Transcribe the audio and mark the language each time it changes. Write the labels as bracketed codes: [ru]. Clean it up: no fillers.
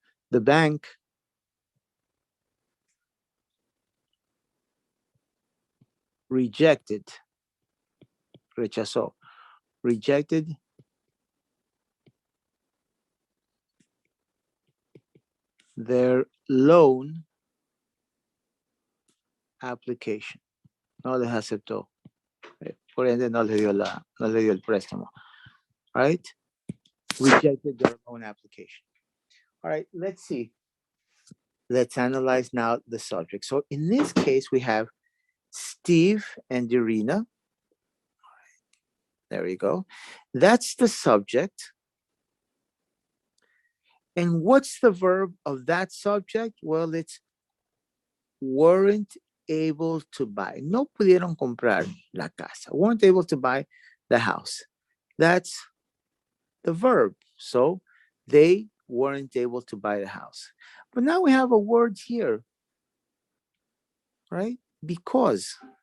[en] The bank rechazó, rejected their loan application. [es] No les aceptó. Por ende, no le dio el préstamo. [en] All right? Rejected their loan application. All right, let's see. Let's analyze now the subject. So in this case, we have Steve and Irina. There we go. That's the subject. And what's the verb of that subject? Well, it's weren't able to buy. [es] No pudieron comprar la casa. [en] Weren't able to buy the house. That's the verb. So they weren't able to buy the house. But now we have a word here, right? Because.